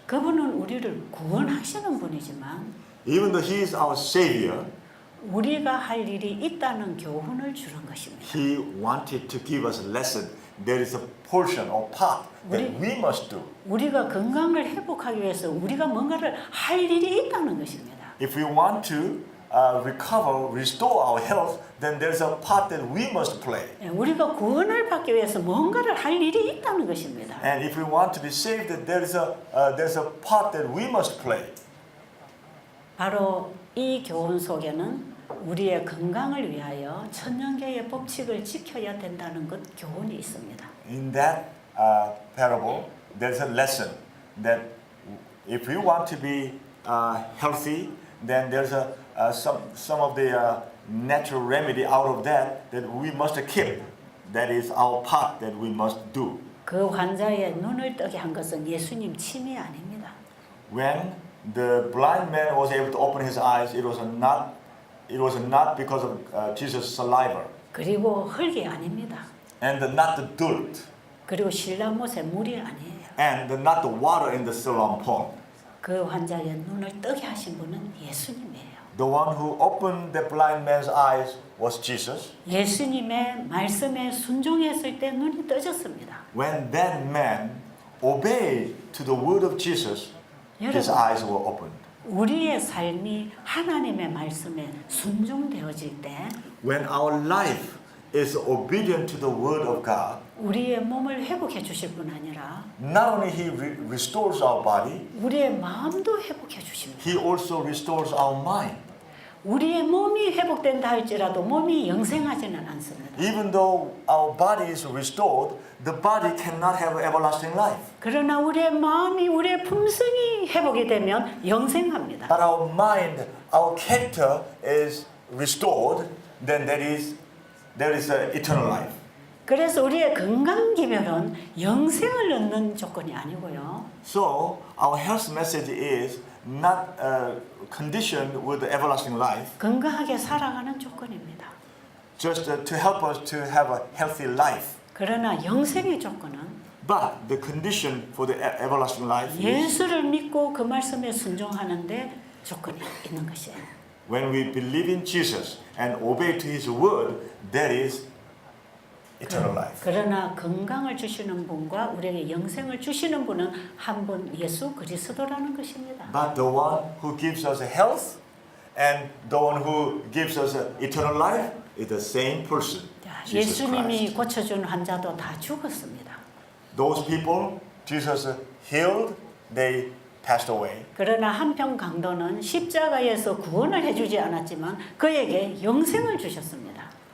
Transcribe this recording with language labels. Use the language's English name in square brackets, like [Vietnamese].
[Korean] 그분은 우리를 구원하시는 분이지만 [English] even though he is our savior, [Korean] 우리가 할 일이 있다는 교훈을 주는 것입니다. [English] he wanted to give us a lesson. There is a portion or part that we must do. [Korean] 우리가 건강을 회복하기 위해서 우리가 뭔가를 할 일이 있다는 것입니다. [English] If we want to recover, restore our health, then there's a part that we must play. [Korean] 우리가 구원을 받기 위해서 뭔가를 할 일이 있다는 것입니다. [English] And if we want to be saved, then there's a part that we must play. [Korean] 바로 이 교훈 속에는 우리의 건강을 위하여 천년계의 법칙을 지켜야 된다는 것 교훈이 있습니다. [English] In that parable, there's a lesson that if we want to be healthy, then there's some of the natural remedy out of that we must keep. That is our part that we must do. [Korean] 그 환자의 눈을 뜨게 한 것은 예수님 침이 아닙니다. [English] When the blind man was able to open his eyes, it was not because of Jesus' saliva, [Korean] 그리고 흙이 아닙니다. [English] and not the dirt, [Korean] 그리고 신라못의 물이 아니에요. [English] and not the water in the Siloam pond. [Korean] 그 환자의 눈을 뜨게 하신 분은 예수님이에요. [English] The one who opened the blind man's eyes was Jesus. [Korean] 예수님의 말씀에 순종했을 때 눈이 떠졌습니다. [English] When that man obeyed to the word of Jesus, his [Korean] 여러분, [English] eyes were opened. [Korean] 우리의 삶이 하나님의 말씀에 순종되어질 때 [English] When our life is obedient to the word of God, [Korean] 우리의 몸을 회복해 주실 뿐 아니라 [English] not only he restores our body, [Korean] 우리의 마음도 회복해 주십니다. [English] he also restores our mind. [Korean] 우리의 몸이 회복된다 할지라도 몸이 영생하지는 않습니다. [English] Even though our body is restored, the body cannot have everlasting life. [Korean] 그러나 우리의 마음이 우리의 품성이 회복이 되면 영생합니다. [English] But our mind, our character is restored, then there is eternal life. [Korean] 그래서 우리의 건강 기별은 영생을 얻는 조건이 아니고요. [English] So our health message is not conditioned with the everlasting life, [Korean] 건강하게 살아가는 조건입니다. [English] just to help us to have a healthy life. [Korean] 그러나 영생의 조건은 [English] But the condition for the everlasting life is [Korean] 예수를 믿고 그 말씀에 순종하는데 조건이 있는 것이에요. [English] when we believe in Jesus and obey to His word, that is eternal life. [Korean] 그러나 건강을 주시는 분과 우리에게 영생을 주시는 분은 한 분 예수 그리스도라는 것입니다. [English] But the one who gives us health and the one who gives us eternal life is the same person, Jesus [Korean] 예수님이 [English] Christ. [Korean] 고쳐준 환자도 다 죽었습니다. [English] Those people Jesus healed, they passed away. [Korean] 그러나 한편 강도는 십자가에서 구원을 해주지 않았지만 그에게 영생을 주셨습니다.